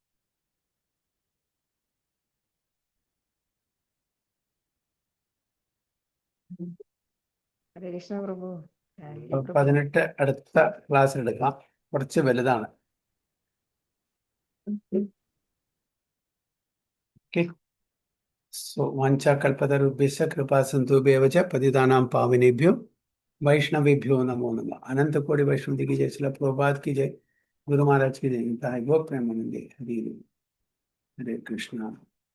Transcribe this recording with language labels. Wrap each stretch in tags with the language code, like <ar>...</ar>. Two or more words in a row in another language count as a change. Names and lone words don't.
<ml>ഹരേ കൃഷ്ണ പ്രഭു. 18 അടുത്ത ക്ലാസ്സിൽ എടുക്കാം, കുറച്ച് വലുതാണ്. ഓക്കെ.</ml> <sa>സോ വാഞ്ചാ കൽപതരുഭ്യശ്ച കൃപാ സിന്ധുഭ്യവ ച പതിതാനാം പാവനേഭ്യോ वैष्णवेभ्यो नमो नमः।</sa> <hi>अनंत कोटि वैष्णव की जय, श्रील प्रभुपाद की जय, गुरु महाराज की जय।</hi> <sa>गो प्रेमानंदे। हरे कृष्णा।</sa>